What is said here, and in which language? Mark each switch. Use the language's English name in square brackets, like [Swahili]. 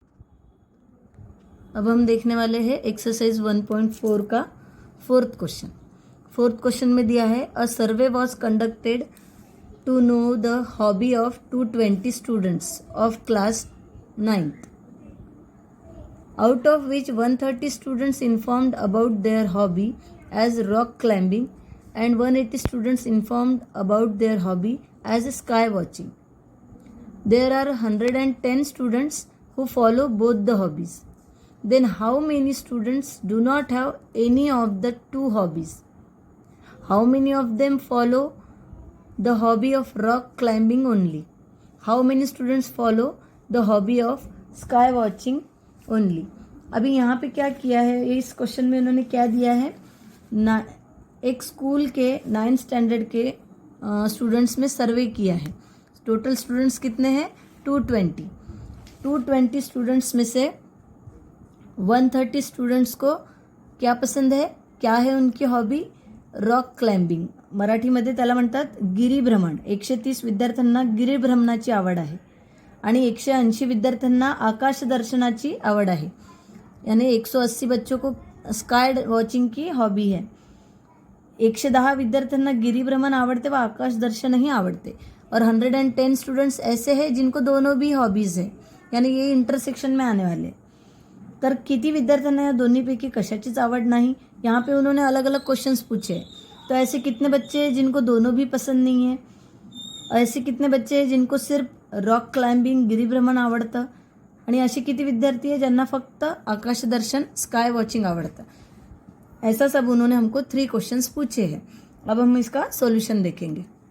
[Hindi] अब हम देखने वाले हैं एक्सरसाइज 1.4 का फोर्थ क्वेश्चन में दिया है [English] A survey was conducted to know the hobby of 220 students of class 9th, out of which 130 students informed about their hobby as rock climbing and 180 students informed about their hobby as sky watching. There are 110 students who follow both the hobbies. Then how many students do not have any of the two hobbies? How many of them follow the hobby of rock climbing only? How many students follow the hobby of sky watching only? [Hindi] अभी यहाँ पे क्या किया है, इस question में उन्होंने क्या दिया है ना, एक स्कूल के 9th स्टैंडर्ड के स्टूडेंट्स में सर्वे किया है. टोटल स्टूडेंट्स कितने हैं 220 स्टूडेंट्स में से 130 स्टूडेंट्स को क्या पसंद है, क्या है उनकी हॉबी, रॉक क्लाइम्बिंग. [Marathi] मराठीमध्ये त्याला म्हणतात गिरीभ्रमण. 130 विद्यार्थ्यांना गिरीभ्रमणाची आवड आहे आणि 180 विद्यार्थ्यांना आकाश दर्शनाची आवड आहे. [Hindi] यानी 180 बच्चों को स्काई वॉचिंग की हॉबी है. [Marathi] 110 विद्यार्थ्यांना गिरीभ्रमण आवडते व आकाश दर्शनही आवडते [Hindi] और 110 स्टूडेंट्स ऐसे हैं जिनको दोनों भी हॉबीज़ है, यानी ये इंटरसेक्शन में आने वाले. [Marathi] तर किती विद्यार्थ्यांना या दोन्हीपैकी कशाचीच आवड नाही. [Hindi] यहाँ पे उन्होंने अलग अलग क्वेश्चंस पूछे. तो ऐसे कितने बच्चे हैं जिनको दोनों भी पसंद नहीं है, ऐसे कितने बच्चे हैं जिनको सिर्फ रॉक क्लाइंबिंग [Marathi] गिरीभ्रमण आवडतं, आणि असे किती विद्यार्थी [Hindi] हैं [Marathi] ज्यांना फक्त आकाश दर्शन स्काई वॉचिंग आवडतं. [Hindi] ऐसा सब उन्होंने हमको 3 क्वेश्चंस पूछे हैं. अब हम इसका सॉल्यूशन देखेंगे.